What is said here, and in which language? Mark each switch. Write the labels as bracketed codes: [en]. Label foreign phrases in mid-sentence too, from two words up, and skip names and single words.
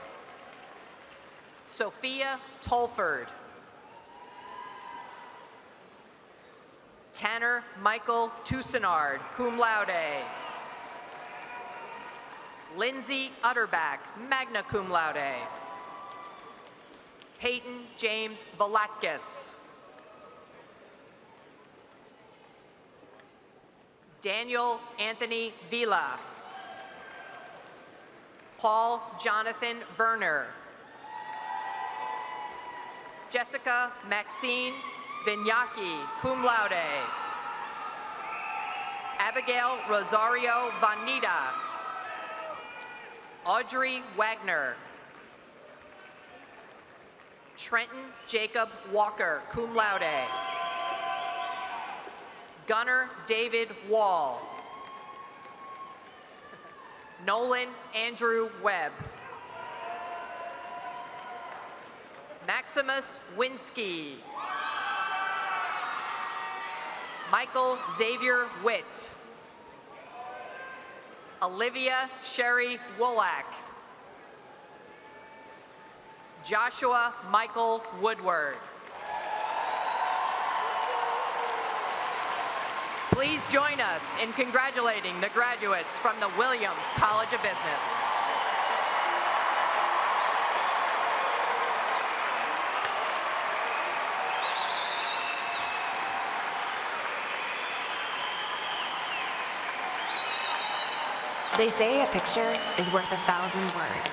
[en] Sophia Tolford. Tanner Michael Toussaint, [la] cum laude. [en] Lindsay Utterback, [la] magna cum laude. [en] Peyton James Valatkis. Daniel Anthony Vila. Paul Jonathan Werner. Jessica Maxine Vignacchi, [la] cum laude. [en] Abigail Rosario Vanita. Audrey Wagner. Trenton Jacob Walker, [la] cum laude. [en] Gunnar David Wall. Nolan Andrew Webb. Maximus Winsky. Michael Xavier Witt. Olivia Sherry Woolak. Joshua Michael Woodward. Please join us in congratulating the graduates from the Williams College of Business. They say a picture is worth 1,000 words.